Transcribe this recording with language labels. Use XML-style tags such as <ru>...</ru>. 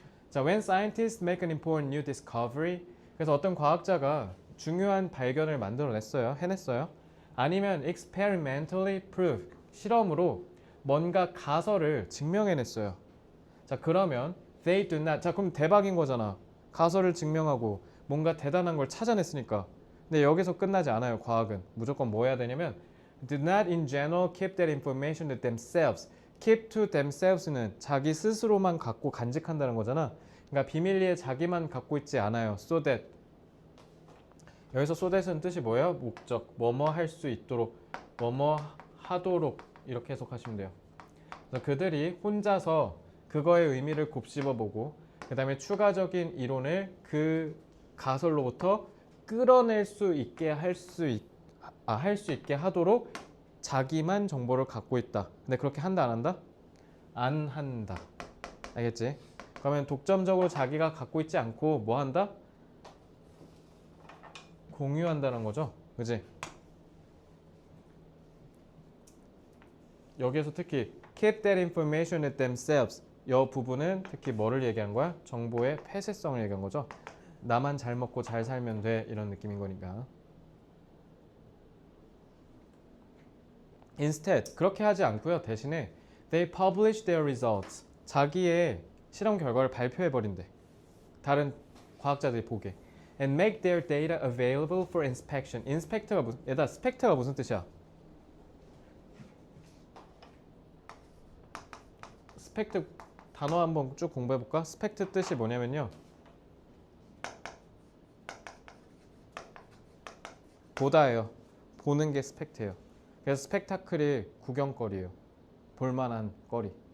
<ko>자,</ko> <en>when scientists make an important new discovery.</en> <ko>그래서 어떤 과학자가 중요한 발견을 만들어냈어요. 해냈어요.</ko> <en>아니면 experimentally prove.</en> <ko>실험으로 뭔가 가설을 증명해냈어요. 자,</ko> <en>그러면 they do not.</en> <ko>자, 그럼 대박인 거잖아. 가설을 증명하고 뭔가 대단한 걸 찾아냈으니까. 근데 여기서 끝나지 않아요. 과학은 무조건 뭐 해야 되냐면</ko> <en>do not in general keep that information to themselves. keep to themselves</en> <ko>는 자기 스스로만 갖고 간직한다는 거잖아. 그러니까 비밀리에 자기만 갖고 있지 않아요.</ko> <en>so that.</en> <ko>여기서 so that은 뜻이 뭐예요? 목적. 뭐뭐 할 수 있도록, 뭐뭐 하도록 이렇게 해석하시면 돼요. 그래서 그들이 혼자서 그거의 의미를 곱씹어보고 그 다음에 추가적인 이론을 그 가설로부터 끌어낼 수 있게 할 수 있게 하도록 자기만 정보를 갖고 있다. 근데 그렇게 한다 안 한다? 안 한다. 알겠지? 그러면 독점적으로 자기가 갖고 있지 않고 뭐 한다? 공유한다는 거죠. 그지? 여기에서 특히</ko> <en>keep that information at themselves.</en> <ko>이 부분은 특히 뭐를 얘기한 거야? 정보의 폐쇄성을 얘기한 거죠. 나만 잘 먹고 잘 살면 돼 이런 느낌인 거니까.</ko> <en>Instead</en> <ko>그렇게 하지 않고요. 대신에</ko> <en>they publish their results.</en> <ko>자기의 실험 결과를 발표해 버린대. 다른 과학자들이 보게.</ko> <en>And make their data available for inspection.</en> <ko>inspect가 무슨? 얘들아, spect가 무슨 뜻이야? 스펙트 단어 한번 쭉 공부해 볼까? 스펙트 뜻이 뭐냐면요. 보다예요. 보는 게 스펙트예요. 그래서 스펙타클이 구경거리예요. 볼만한 거리.</ko>